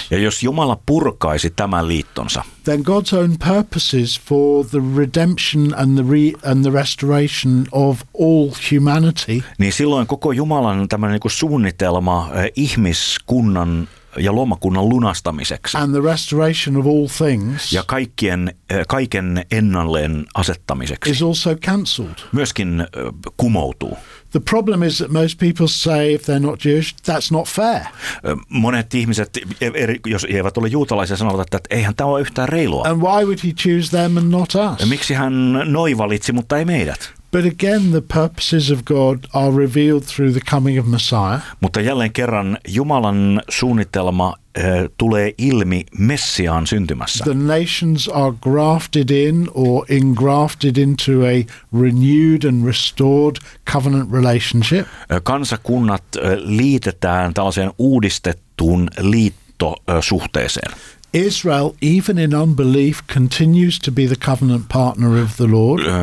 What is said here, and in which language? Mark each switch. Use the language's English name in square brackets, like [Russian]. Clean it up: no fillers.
[Finnish] Ja jos Jumala purkaisi tämän liittonsa. [English] Then God's own purposes for the redemption and the restoration of all humanity. [Finnish] Niin silloin koko Jumalan tämä niinku suunnitelma ihmiskunnan ja luomakunnan lunastamiseksi. [English] And the restoration of all things. [Finnish] Ja kaiken ennalleen asettamiseksi. [English] Is also cancelled. [Finnish] Myöskin kumoutuu. [English] The problem is that most people say if they're not Jewish, that's not fair. [Finnish] Monet ihmiset, jos eivät ole juutalaisia, sanovat, että eihän tämä ole yhtään reilua. [English] And why would he choose them and not us? [Finnish] Miksi hän noi valitsi, mutta ei meidät? [English] But again, the purposes of God are revealed through the coming of Messiah. [Finnish] Mutta jälleen kerran Jumalan suunnitelma tulee ilmi Messiaan syntymässä. [English] The nations are grafted in or engrafted into a renewed and restored covenant relationship. [Finnish] Kansakunnat liitetään tällaiseen uudistettuun liittosuhteeseen. [English] Israel, even in unbelief, continues to be the covenant partner of the Lord.